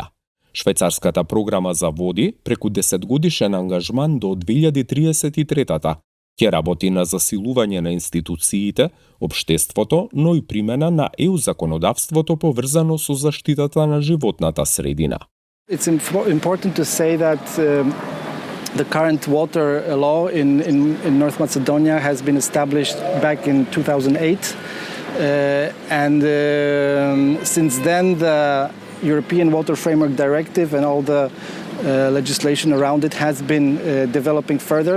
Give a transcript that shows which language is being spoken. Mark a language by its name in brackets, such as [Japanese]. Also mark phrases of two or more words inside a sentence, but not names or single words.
[Macedonian] Швајцарската програма за води, преку 10 годишен ангажман до 2033-та, ќе работи на засилување на институциите, општеството, но и примена на ЕУ законодавството поврзано со заштитата на животната средина. [English] It's important to say that the current water law in North Macedonia has been established back in 2008, and since then the European Water Framework Directive and all the legislation around it has been developing further.